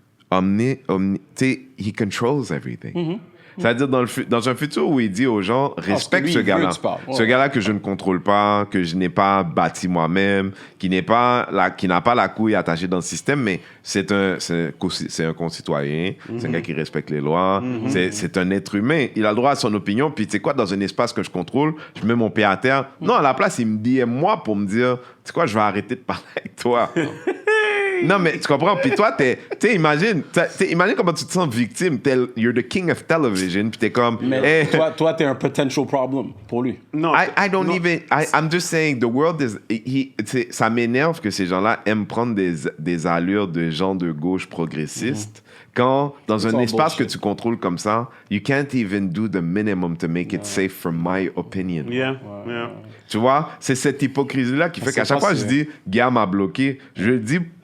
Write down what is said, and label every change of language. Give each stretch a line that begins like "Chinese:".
French: Tu sais,
English: he controls everything.
French: C'est-à-dire dans un futur où il dit aux gens, respecte lui, ce il veut gars-là. que tu parles. Ouais. Ce gars-là que je ne contrôle pas, que je n'ai pas bâti moi-même, qui n'a pas la couille attachée dans le système, mais c'est un concitoyen, c'est un gars qui respecte les lois, c'est un être humain. Il a le droit à son opinion, puis tu sais quoi, dans un espace que je contrôle, je mets mon pied à terre. Non, à la place, il me dit moi pour me dire, tu sais quoi, je vais arrêter de parler avec toi. Non, mais tu comprends? Puis toi, imagine comment tu te sens victime.
English: You're the king of television.
French: Puis t'es comme... Mais toi, t'es un
English: potential problem
French: pour lui. Non.
English: I'm just saying, the world is...
French: ça m'énerve que ces gens-là aiment prendre des allures de gens de gauche progressistes. Quand, dans un espace que tu contrôles comme ça,
English: you can't even do the minimum to make it safe from my opinion. Yeah.
French: Tu vois? C'est cette hypocrisie-là qui fait qu'à chaque fois, je dis, Guillaume m'a bloqué. Je le dis...